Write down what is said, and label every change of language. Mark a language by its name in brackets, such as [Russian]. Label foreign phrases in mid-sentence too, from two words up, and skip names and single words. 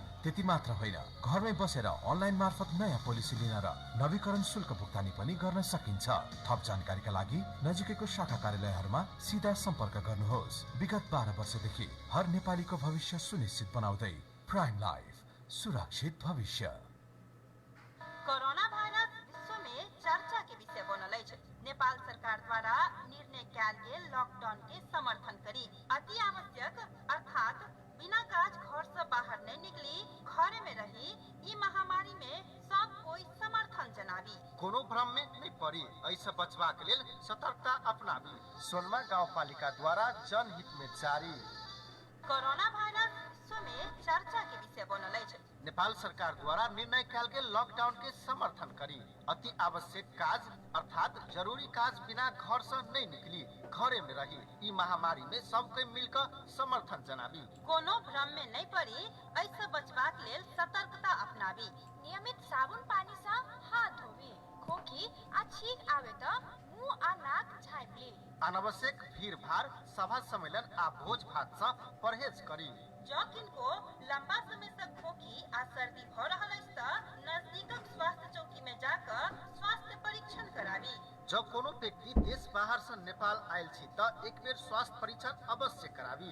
[Nepali] त्यति मात्र होइन, घरमै बसेर अनलाइन मार्फत नयाँ पोलिसी लिन र नवीकरण शुल्क भुक्तानी पनि गर्न सकिन्छ। थप जानकारीका लागि नजिकैको शाखा कार्यालयहरूमा सिधा सम्पर्क गर्नुहोस्। विगत 12 वर्षदेखि हर नेपालीको भविष्य सुनिश्चित बनाउँदै प्राइम लाइफ, सुरक्षित भविष्य। [Maithili] कोरोना वायरस विश्व में चर्चा के विषय बनल अछि। नेपाल सरकार द्वारा निर्णय कयल गेल लॉकडाउन के समर्थन करी अति आवश्यक अर्थात बिना काज घर से बाहर नहीं निकली, घरे में रही ई महामारी में सब कोई समर्थन जनाबी। कोनो भ्रम में नहीं पड़ी, ऐसे बचबाक लेल सतर्कता अपनाबी। सोनमा गाउँपालिका द्वारा जनहित में जारी। कोरोना वायरस विश्व में चर्चा के विषय बनल अछि। नेपाल सरकार द्वारा निर्णय कयल गेल लॉकडाउन के समर्थन करी अति आवश्यक काज अर्थात जरूरी काज बिना घर से नहीं निकली, घरे में रही ई महामारी में सबके मिलकर समर्थन जनाबी। कोनो भ्रम में नहीं पड़ी, ऐसे बचबाक लेल सतर्कता अपनाबी। नियमित साबुन पानी से हाथ धोबी। खोखी आ छींक आवे तो मुंह आ नाक झाँप ली। अनावश्यक भीड़ भाड़, सभा सम्मेलन आ भोज भात से परहेज करी। जो किनको लंबा समय से खोखी आ सर्दी हो रहल अछि त नजदीकक स्वास्थ्य चौकी में जाकर स्वास्थ्य परीक्षण कराबी। जब कोनो व्यक्ति देश बाहर से नेपाल आयल छी त एक बेर स्वास्थ्य परीक्षण अवश्य कराबी।